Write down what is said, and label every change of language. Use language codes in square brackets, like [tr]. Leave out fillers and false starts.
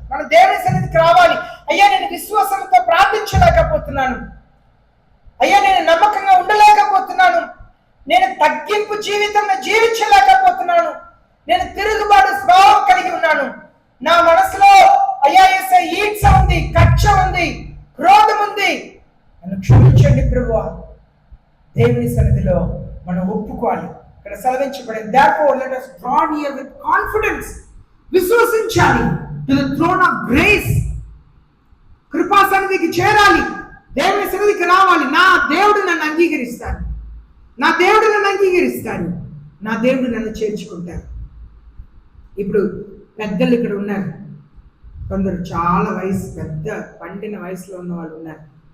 [te] మన దేవుని సన్నిధికి రావాలి. అయ్యా నేను విశ్వాసంతో ప్రార్థించలేకపోతున్నాను, అయ్యా నేను నమ్మకంగా ఉండలేకపోతున్నాను, నేను తగ్గింపు జీవితం జీవించలేకపోతున్నాను, నేను తిరుగుబాటు స్వభావం కలిగి ఉన్నాను, నా మనసులో అయ్యా యేసయ్య ఈడ్చ ఉంది, కక్ష ఉంది, క్రోధం ఉంది, నన్ను క్షమించండి ప్రభువా. దేవుని సన్నిధిలో మనం ఒప్పుకోవాలి. ఇక్కడ సెలవించబడింది, [en] therefore let us draw near with confidence, [te] విశ్వసించాలి, [en] to the throne of grace, [te] కృపా సన్నిధికి చేరాలి, దేవుని సన్నిధికి రావాలి. నా దేవుడు నన్ను అంగీకరిస్తాడు, నా దేవుడు నన్ను అంగీకరిస్తాడు, నా దేవుడు నన్ను చేర్చుకుంటాడు. ఇప్పుడు పెద్దలు ఇక్కడ ఉన్నారు, కొందరు చాలా వయసు పెద్ద పండిన వయసులో ఉన్న వాళ్ళు ఉన్నారు.